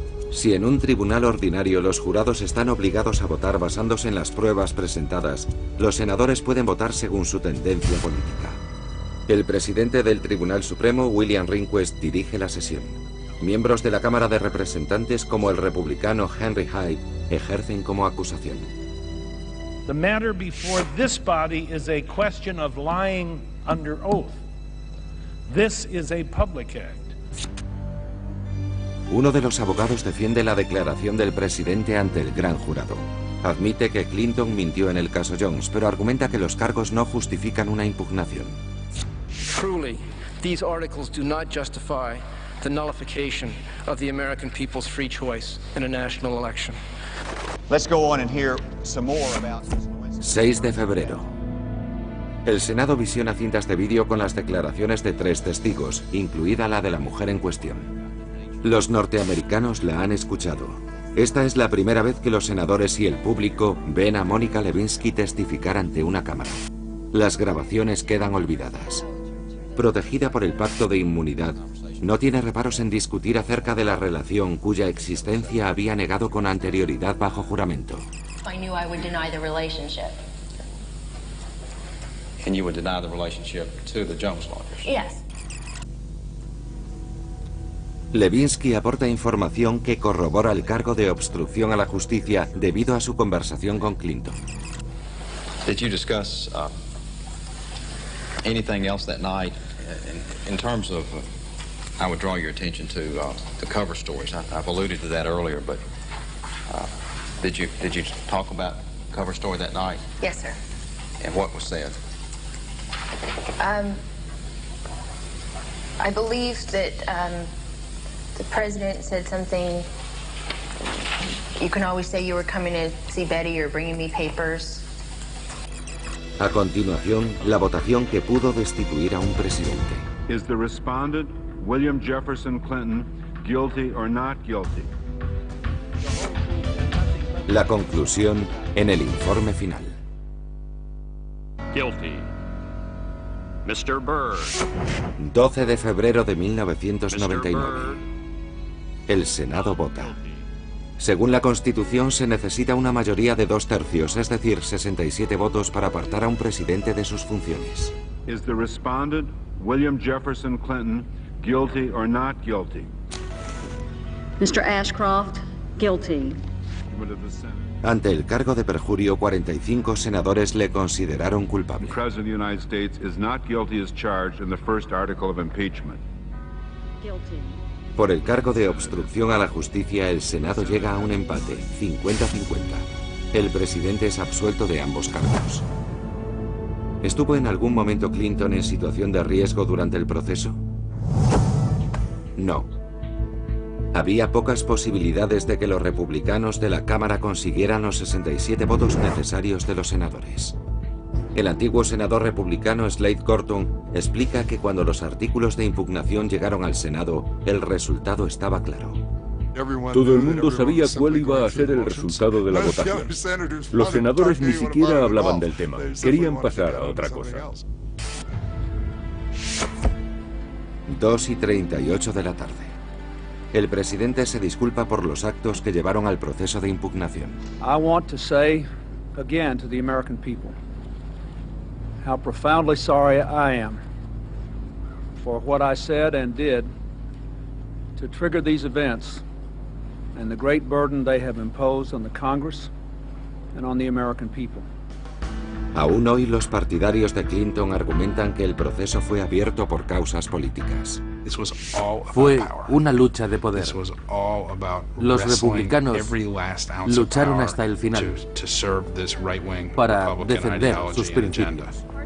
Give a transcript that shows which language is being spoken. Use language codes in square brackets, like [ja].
[es] Si en un tribunal ordinario los jurados están obligados a votar basándose en las pruebas presentadas, los senadores pueden votar según su tendencia política. El presidente del Tribunal Supremo, William Rehnquist, dirige la sesión. Miembros de la Cámara de Representantes, como el republicano Henry Hyde, ejercen como acusación. [en] The matter before this body is a question of lying under oath. This is a public act. [es] Uno de los abogados defiende la declaración del presidente ante el gran jurado. Admite que Clinton mintió en el caso Jones, pero argumenta que los cargos no justifican una impugnación. [en] Truly, these articles do not justify the nullification of the American people's free choice in a national election. Let's go on and hear some more about [es] 6 de febrero. El Senado visiona cintas de vídeo con las declaraciones de 3 testigos, incluida la de la mujer en cuestión. Los norteamericanos la han escuchado. Esta es la primera vez que los senadores y el público ven a Monica Lewinsky testificar ante una cámara. Las grabaciones quedan olvidadas. Protegida por el pacto de inmunidad, no tiene reparos en discutir acerca de la relación cuya existencia había negado con anterioridad bajo juramento. [en] I knew I would deny the relationship. And you would deny the relationship to the Jones lawyers? Yes. [es] Lewinsky aporta información que corrobora el cargo de obstrucción a la justicia debido a su conversación con Clinton. [en] Did you discuss anything else that night in terms of? I would draw your attention to the cover stories. I've alluded to that earlier, but did you talk about cover story that night? Yes, sir. And what was said? I believe that the president said something. You can always say you were coming to see Betty or bringing me papers. [es] A continuación, la votación que pudo destituir a un presidente. [en] Is the respondent William Jefferson Clinton guilty or not guilty? [es] La conclusión en el informe final. [en] Guilty. Mr. Byrd. [es] 12 de febrero de 1999. El Senado vota. Según la Constitución, se necesita una mayoría de 2/3, es decir, 67 votos para apartar a un presidente de sus funciones. [en] Is the respondent William Jefferson Clinton guilty or not guilty? Mr. Ashcroft, guilty. [es] Ante el cargo de perjurio, 45 senadores le consideraron culpable. [en] The President of the United States is not guilty as charged in the first article of impeachment. Guilty. [es] Por el cargo de obstrucción a la justicia, el Senado llega a un empate, 50-50. El presidente es absuelto de ambos cargos. ¿Estuvo en algún momento Clinton en situación de riesgo durante el proceso? No. Había pocas posibilidades de que los republicanos de la Cámara consiguieran los 67 votos necesarios de los senadores. El antiguo senador republicano Slade Gorton explica que cuando los artículos de impugnación llegaron al Senado, el resultado estaba claro. Todo el mundo sabía cuál iba a ser el resultado de la votación. Los senadores ni siquiera hablaban del tema, querían pasar a otra cosa. 2:38 de la tarde. El presidente se disculpa por los actos que llevaron al proceso de impugnación. [en] I want to say again to the American people how profoundly sorry I am for what I said and did to trigger these events and the great burden they have imposed on the Congress and on the American people. [es] Aún hoy los partidarios de Clinton argumentan que el proceso fue abierto por causas políticas. Fue una lucha de poder. Los republicanos lucharon hasta el final para defender sus principios.